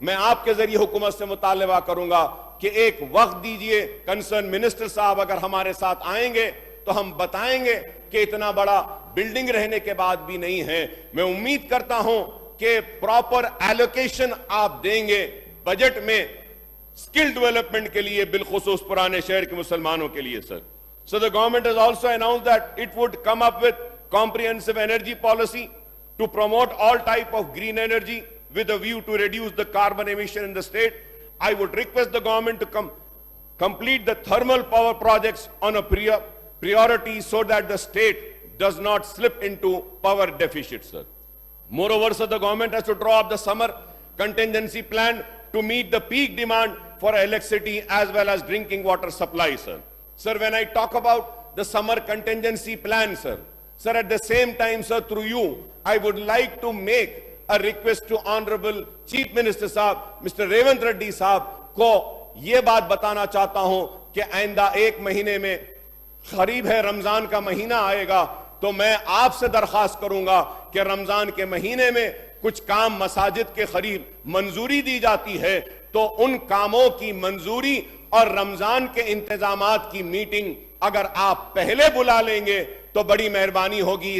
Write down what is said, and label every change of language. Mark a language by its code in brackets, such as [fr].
[hi] मैं आपके जरिए हुकूमत से मुतालबा करूंगा कि एक वक्त दीजिए, कंसर्न मिनिस्टर साहब अगर हमारे साथ आएंगे तो हम बताएंगे कि इतना बड़ा बिल्डिंग रहने के बाद भी नहीं है। मैं उम्मीद करता हूं कि प्रॉपर एलोकेशन आप देंगे बजट में स्किल डेवलपमेंट के लिए, बिलखुसूस पुराने शहर के मुसलमानों के लिए, sir. [en] So the government has also announced that it would come up with comprehensive energy policy to promote all type of green energy with a view to reduce the carbon emission in the state. I would request the government to complete the thermal power projects on a priority so that the state does not slip into power deficit, sir. Moreover, sir, the government has to draw up the summer contingency plan to meet the peak demand for electricity as well as drinking water supply, sir. Sir, when I talk about the summer contingency plan, sir, at the same time, sir, through you, I would like to make a request to Honorable Chief Minister साहब, Mr. [hi] Revanth Reddy साहब को ये बात बताना चाहता हूं कि आइंदा एक महीने में करीब है रमजान का महीना आएगा, तो मैं आपसे दरखास्त करूंगा कि रमजान के महीने में कुछ काम मसाजिद के करीब मंजूरी दी जाती है, तो उन कामों की मंजूरी और रमजान के इंतजामात की मीटिंग अगर आप पहले बुला लेंगे तो बड़ी मेहरबानी होगी।